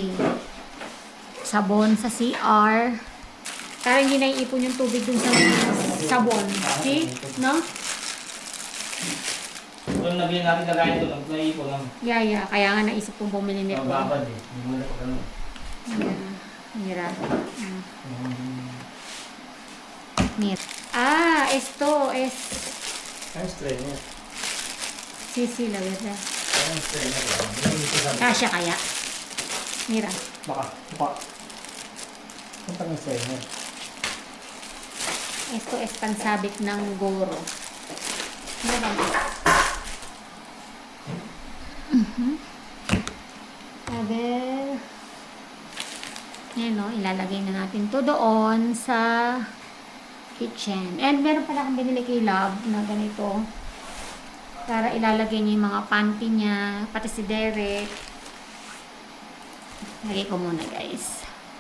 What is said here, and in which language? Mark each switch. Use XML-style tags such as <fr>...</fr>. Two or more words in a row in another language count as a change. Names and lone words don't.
<tl>Sabon sa CR. Para hindi naiipon yung tubig dun sa sabon.</tl> <en>See? No?</en> <tl>Yung nabili natin kagayin doon, naiipon lang.</tl> <en>Yeah.</en> <tl>Kaya nga naisip kong bumili nito. Mababad eh. Hindi mo na pa ganun.</tl> <es>Mira. Esto es</es> <tl>Ang strainer.</tl> <es>sisi, la verdad.</es> <tl>Ang strainer. Kasya kaya? Mira. Baka. Punta ng strainer.</tl> <es>Esto es</es> <tl>pansabit ng goro. Ano ba?</tl> <es>A ver.</es> <tl>Yan o, ilalagay na natin to doon sa kitchen. And meron pala akong binili kay Love na ganito. Para ilalagay niya yung mga panty niya, pati si Derek. Lagay ko muna guys.</tl>